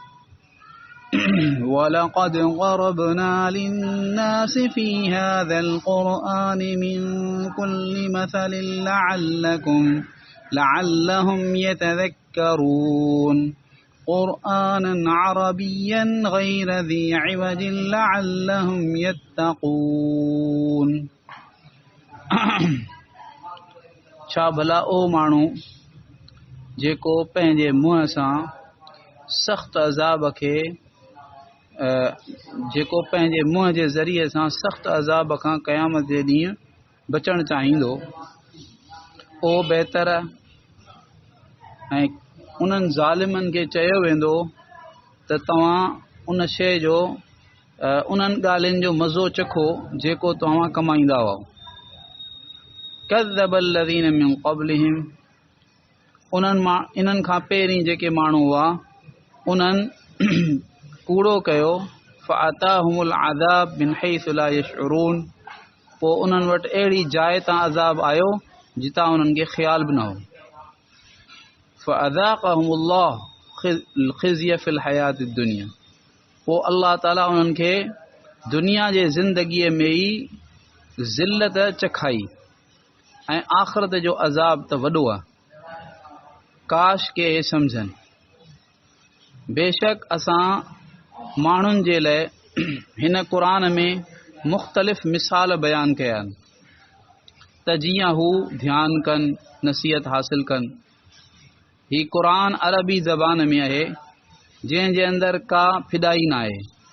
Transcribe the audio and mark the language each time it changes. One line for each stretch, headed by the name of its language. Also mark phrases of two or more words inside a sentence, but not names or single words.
Arabic: ولقد ضربنا للناس في هذا القرآن من كل مثل لعلهم يتذكرون قرآنا عربيا غير ذي عوج لعلهم يتقون
Sindhi: छा भला ओ माण्हू जेको पंहिंजे मुंहं सां सख़्त अज़ाब खे जेको पंहिंजे मुंहं जे ज़रिए सां सख़्त अज़ाब खां क़यामत जे ॾींहुं बचणु चाहींदो ओ बहितर ऐं उन्हनि ज़ालिमनि खे चयो वेंदो त तव्हां उन शइ जो उन्हनि ॻाल्हियुनि जो मज़ो चखो जेको तव्हां कमाईंदा हुआ
Arabic: كذب الذين من قبلهم
Sindhi: इन्हनि खां पहिरीं जेके माण्हू हुआ उन्हनि कूड़ो कयो
Arabic: فأتاهم العذاب من حيث لا يشعرون
Sindhi: पोइ उन्हनि वटि अहिड़ी जाइ तां अज़ाब आयो जितां उन्हनि खे ख़्याल बि न हो
Arabic: فأذاقهم الله الخزي في الحياة الدنيا
Sindhi: पोइ अल्लाह ताला उन्हनि खे दुनिया जे ज़िंदगीअ में ई ज़िल्लत चखाई ऐं आख़िरत जो अज़ाब त वॾो आहे काश के सम्झनि बेशक असां माण्हुनि जे लाइ हिन क़ुरान में मुख़्तलिफ़ मिसाल बयान कया आहिनि त जीअं हू ध्यानु कनि नसीहत हासिल कनि ही क़ुरान अरबी ज़बान में आहे जंहिंजे अंदरि का फिदाई न आहे